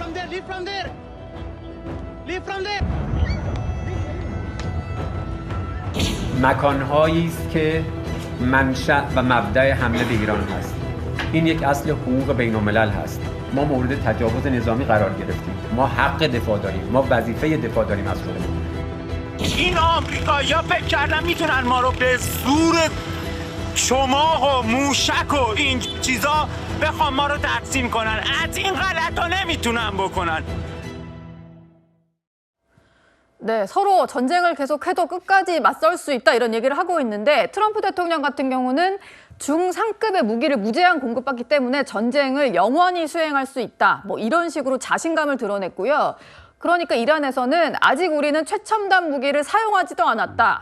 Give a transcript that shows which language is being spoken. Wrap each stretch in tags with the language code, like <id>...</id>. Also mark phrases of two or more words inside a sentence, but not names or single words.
<en>Leave from there. Leave from there.</en> <fa>مکانهایی است که منشأ و مبدأ حمله به ایران هست. این یک اصل حقوق بین الملل هست. ما مورد تجاوز نظامی قرار گرفتیم. ما حق دفاع داریم. ما وظیفه دفاع داریم از خودمون. این آمریکایی‌ها فکر کردن میتونن ما رو به زور شماغ و موشک و این چیزا بخوام ما رو تقسیم کنن. از این غلطا نمیتونن بکنن.</fa> <ko>네, 서로 전쟁을 계속해도 끝까지 맞설 수 있다 이런 얘기를 하고 있는데 트럼프 대통령 같은 경우는 중상급의 무기를 무제한 공급받기 때문에 전쟁을 영원히 수행할 수 있다. 뭐 이런 식으로 자신감을 드러냈고요. 그러니까 이란에서는 아직 우리는 최첨단 무기를 사용하지도 않았다.</ko>